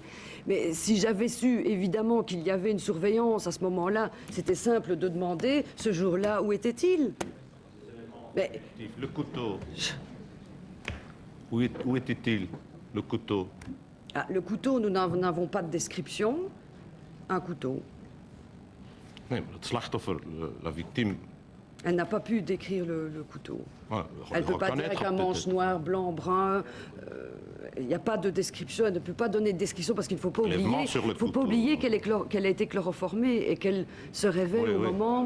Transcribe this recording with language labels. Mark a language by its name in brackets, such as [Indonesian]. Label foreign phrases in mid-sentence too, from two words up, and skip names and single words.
[French] Mais si j'avais su évidemment qu'il y avait une surveillance à ce moment-là, c'était simple de demander ce jour-là où était-il. Mais le couteau. Où était-il, le couteau? Le couteau, nous n'avons pas de description. Un couteau. [Dutch] Nee, maar het slachtoffer, [French] la victime. Elle n'a pas pu décrire le couteau. Ouais, Elle ne peut pas dire avec un manche noir, blanc, brun. Il n'y a pas de description. Elle ne peut pas donner de description parce qu'il ne faut pas oublier, qu'elle a été chloroformée et qu'elle se réveille au moment.